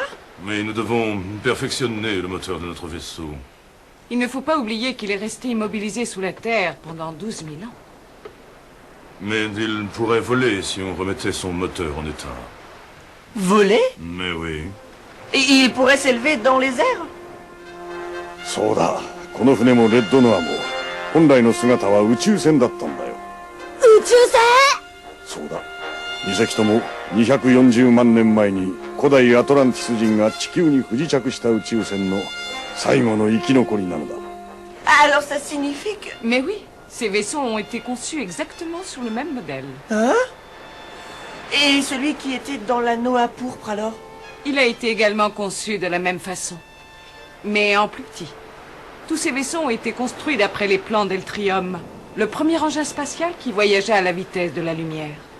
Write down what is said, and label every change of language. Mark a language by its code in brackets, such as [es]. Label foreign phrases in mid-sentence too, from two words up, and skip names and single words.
[fr] Mais nous devons perfectionner le moteur de notre vaisseau. Il ne faut pas oublier qu'il est resté immobilisé sous la Terre pendant 12 000 ans. Mais il pourrait voler si on remettait son moteur en état. Voler? Mais oui. Et il pourrait s'élever dans les airs? [ja] そうだ、この船もレッドノアも本来の姿は宇宙船だったんだよ。宇宙船？そうだ、2隻とも240万年前に古代アトランティス人が地球に不時着した宇宙船の最後の生き残りなのだ。 [fr] Alors ça signifie que... Mais oui, ces vaisseaux ont été conçus exactement sur le même modèle. Hein? Et celui qui était dans l'anneau à pourpre alors? Il a été également conçu de la même façon, mais en plus petit. Tous ces vaisseaux ont été construits d'après les plans d'Eltrium, le premier engin spatial qui voyageait à la vitesse de la lumière.